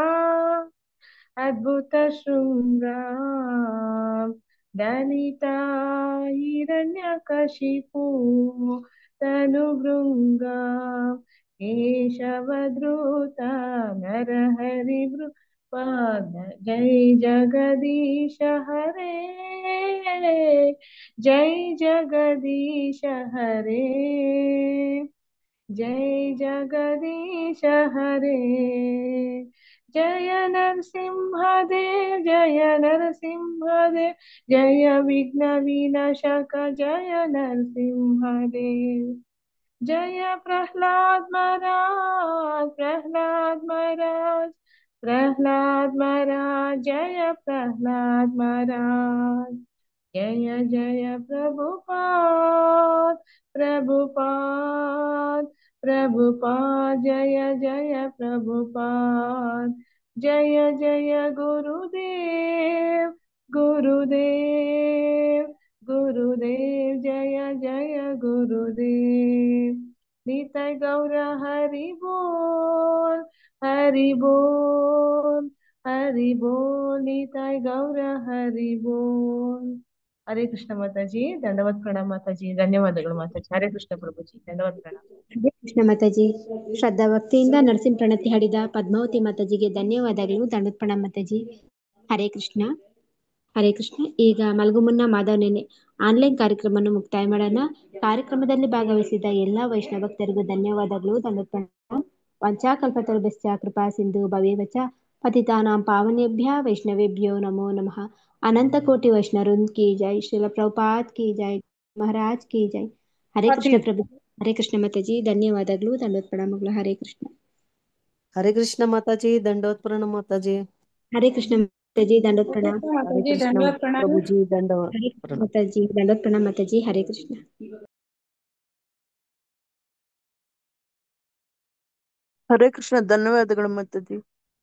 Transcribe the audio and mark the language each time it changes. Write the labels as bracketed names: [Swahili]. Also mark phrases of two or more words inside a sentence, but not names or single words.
[Sanskrit] अद्भुत शृङ्गां दलिता हिरण्यकशिपु तनुभृङ्गा. केशवधृता नरहरिवृपाद. जय जगदीश हरे, जय जगदीश हरे, जय जगदीश हरे. जय नरसिंहदेव जय नरसिंहदेव, जय विघ्न विनाशक जय नरसिंहदेव. जय प्रहलाद महाराज, प्रहलाद महाराज, प्रहलाद महाराज, जय प्रहलाद महाराज. जय जय प्रभुपाद, प्रभुपाद, प्रभुपाद, जय जय प्रभुपाद. जय जय गुरुदेव, गुरुदेव, गुरुदेव, जय जय गुरुदेव. निताय गौर हरि बोल, हरि बोल, हरि बोल. निताय गौर हरि बोल. [Kannada] ಹರೇ ಕೃಷ್ಣ ಮಾತಾಜಿ, ದಂಡವತ್ ಪ್ರಣಾಮ ಮಾತಾಜಿ. ಧನ್ಯವಾದಗಳು ಮಾತಾಜಿ. ಹರೇ ಕೃಷ್ಣ ಪ್ರಭುಜಿ, ದಂಡವತ್ ಪ್ರಣಾಮ. ಹರೇ ಕೃಷ್ಣ ಮಾತಾಜಿ. ಶ್ರದ್ಧಾ ಭಕ್ತಿಯಿಂದ ನರಸಿಂಹ ಪ್ರಣತಿ ಹಾಡಿದ ಪದ್ಮಾವತಿ ಮಾತಾಜಿಗೆ ಧನ್ಯವಾದಗಳು, ದಂಡದ ಪ್ರಣಾಮ ಮಾತಾಜಿ. ಹರೇ ಕೃಷ್ಣ, ಹರೇ ಕೃಷ್ಣ. ಈಗ ಮಲಗು ಮುನ್ನ ಮಾಧವ್ ನೆನೆ ಆನ್ಲೈನ್ ಕಾರ್ಯಕ್ರಮವನ್ನು ಮುಕ್ತಾಯ ಮಾಡೋಣ. ಕಾರ್ಯಕ್ರಮದಲ್ಲಿ ಭಾಗವಹಿಸಿದ ಎಲ್ಲಾ ವೈಷ್ಣವ ಭಕ್ತರಿಗೂ ಧನ್ಯವಾದಗಳು, ದಂಡದ ಪ್ರಣಾಮ. [Sanskrit] वंचाकल्पतरुभ्यश्च कृपा सिंधु भवेवच पतितानां पावनेभ्य वैष्णवेभ्यो नमो नमः. [Hindi] अनंत कोटि वैष्णववृंद की जय, श्रील प्रभुपाद की जय, महाराज की जय. हरे कृष्ण प्रभु, हरे कृष्ण माताजी, [Kannada] ಧನ್ಯವಾದಗಳು, ದಂಡೋತ್ ಪ್ರಣಾಮಗಳು. ಹರೇ ಕೃಷ್ಣ. ಹರೇ ಕೃಷ್ಣ ಮಾತಾಜಿ, ದಂಡೋತ್ ಪ್ರಣಾಮ ಮಾತಾಜಿ. ಹರೇ ಕೃಷ್ಣ ಮಾತಾಜಿ, ದಂಡೋತ್ ಪ್ರಣಾಮ. ಹರೇ ಕೃಷ್ಣ ಪ್ರಭುಜಿ, ದಂಡೋತ್ ಹರೇ ಕೃಷ್ಣ ಪ್ರಣಾಮ. ಮಾತಾಜಿ, ದಂಡೋತ್ ಪ್ರಣಾಮ ಮಾತಾಜಿ. ಹರೇ ಕೃಷ್ಣ. ಹರೇ ಕೃಷ್ಣ, ಧನ್ಯವಾದಗಳು ಮಾತಾಜಿ.